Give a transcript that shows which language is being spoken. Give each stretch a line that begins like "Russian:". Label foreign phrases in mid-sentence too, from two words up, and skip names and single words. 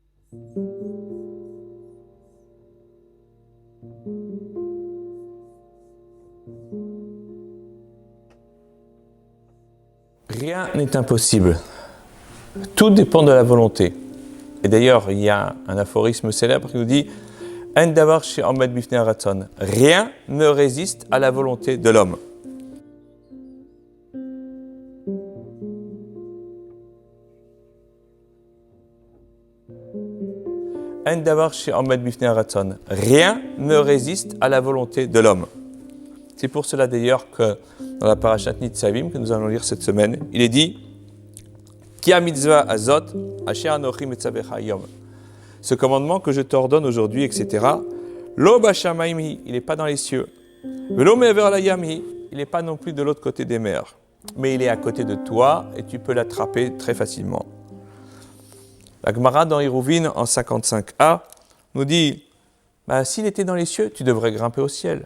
French: Rien n'est impossible. Tout dépend de la volonté. Et d'ailleurs, il y a un aphorisme célèbre qui nous dit «
Hebrew: אין דבר שעומד בפני הרצון
French: » Rien ne résiste à la volonté de l'homme.
Hebrew: אין דבר שעומד בפני הרצון.
French: Rien ne résiste à la volonté de l'homme. C'est pour cela d'ailleurs que dans la parashat Nitzavim que nous allons lire cette semaine, il est dit
Hebrew: כי המצוה הזאת אשר אנכי מצוך היום.
French: Ce commandement que je t'ordonne aujourd'hui, etc.
Hebrew: לא בשמים היא,
French: il n'est pas dans les cieux.
Hebrew: ולא מעבר לים היא,
French: il n'est pas non plus de l'autre côté des mers. Mais il est à côté de toi et tu peux l'attraper très facilement. La Gemara dans Hérouvine en 55a nous dit s'il était dans les cieux, tu devrais grimper au ciel.